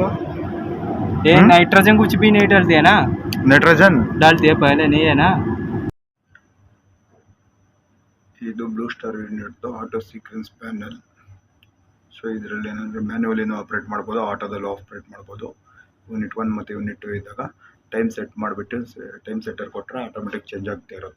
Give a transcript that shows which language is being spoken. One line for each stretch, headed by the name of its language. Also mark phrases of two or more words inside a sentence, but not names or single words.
Hindi: ये नाइट्रोजन कुछ भी नहीं डालते है ना? ನೈಟ್ರೋಜನ್ डालते है पहले नहीं है ना?
Kannada: ಇದು ಬ್ಲೂ ಸ್ಟಾರ್ ಯೂನಿಟ್ದು
English: auto sequence panel.
Kannada: ಸೊ ಇದರಲ್ಲಿ ಏನಂದರೆ ಮ್ಯಾನ್ಯುವಲಿನೂ ಆಪ್ರೇಟ್ ಮಾಡ್ಬೋದು, ಆಟೋದಲ್ಲೂ ಆಪ್ರೇಟ್ ಮಾಡ್ಬೋದು. ಯೂನಿಟ್ 1 ಮತ್ತು ಯೂನಿಟ್ 2 ಇದ್ದಾಗ
English: time set
Kannada: ಮಾಡಿಬಿಟ್ಟು
English: time setter
Kannada: ಕೊಟ್ಟರೆ
English: automatic change
Kannada: ಆಗ್ತಾ ಇರುತ್ತೆ.